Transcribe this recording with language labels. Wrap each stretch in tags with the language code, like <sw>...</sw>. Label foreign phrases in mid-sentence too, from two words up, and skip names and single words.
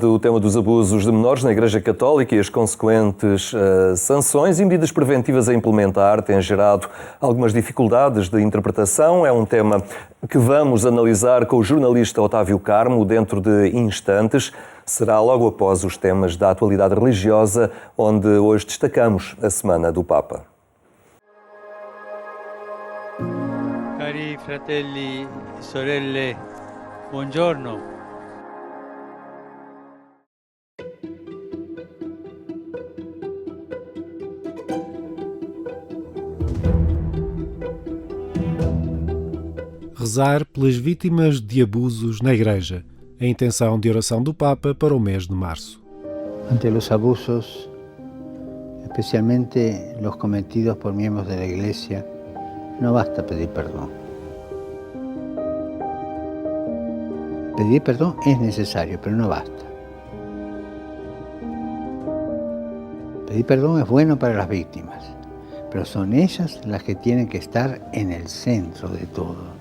<pt>O tema dos abusos de menores na Igreja Católica e as consequentes sanções e medidas preventivas a implementar têm gerado algumas dificuldades de interpretação. É um tema que vamos analisar com o jornalista Otávio Carmo dentro de instantes. Será logo após os temas da atualidade religiosa, onde hoje destacamos a Semana do Papa.</pt> <it>Cari fratelli e sorelle, buongiorno.</it> <pt>Rezar pelas vítimas de abusos na Igreja. A intenção de oração do Papa para o mês de março.</pt> <es>Ante los abusos, especialmente los cometidos por miembros de la Iglesia, no basta pedir perdón. Pedir perdón es necesario, pero no basta. Pedir perdón es bueno para las víctimas, pero son ellas las que tienen que estar en el centro de todo.</es>